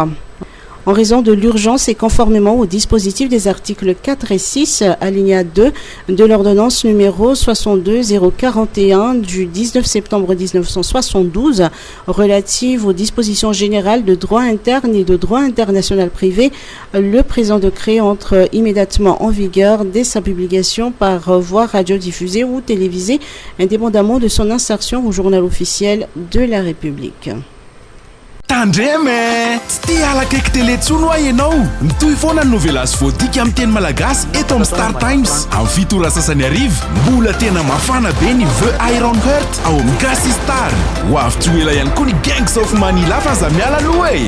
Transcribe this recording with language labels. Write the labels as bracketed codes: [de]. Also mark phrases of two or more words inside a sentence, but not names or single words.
[fr] En raison de l'urgence et conformément au dispositif des articles 4 et 6, alinéa 2 de l'ordonnance numéro 62041 du 19 septembre 1972 relative aux dispositions générales de droit interne et de droit international privé, le présent décret entre immédiatement en vigueur dès sa publication par voie radiodiffusée ou télévisée, indépendamment de son insertion au journal officiel de la République. [mg] Tandreme, tsy tia alakaiky teletsono a ianao. Mitohy foana ny novela azo voadika amin'ny teny malagasy eto amin'ny Star Times. Amin'ny fitora sasany arivo, mbola tena mafana be ny The Iron Heart ao amin'ny Gasy Star. Ho avy tsy ho ela ihany koa ny Gangs of Manila fa aza miala aloha e.